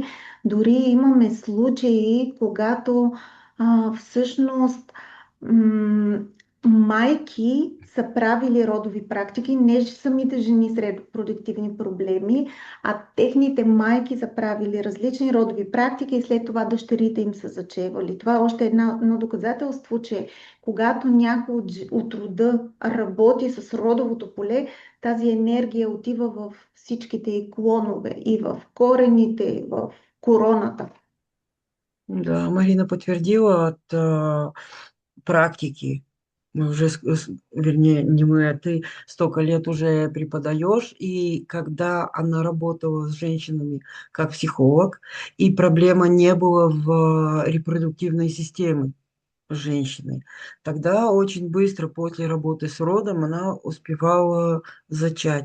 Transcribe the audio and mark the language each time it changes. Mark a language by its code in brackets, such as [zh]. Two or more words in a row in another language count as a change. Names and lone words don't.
[bg] Дори имаме случаи, когато всъщност майки са правили родови практики, не самите жени с репродуктивни проблеми, а техните майки са правили различни родови практики и след това дъщерите им са зачевали. Това е още едно доказателство, че когато някой от рода работи с родовото поле, тази енергия отива в всичките и клонове, и в корените, и в короната. [ru] Да, Марина подтвердила от практики, Мы уже, вернее, не мы, а ты столько лет уже преподаешь, и когда она работала с женщинами как психолог, и проблема не была в репродуктивной системе женщины, тогда очень быстро после работы с родом она успевала зачать.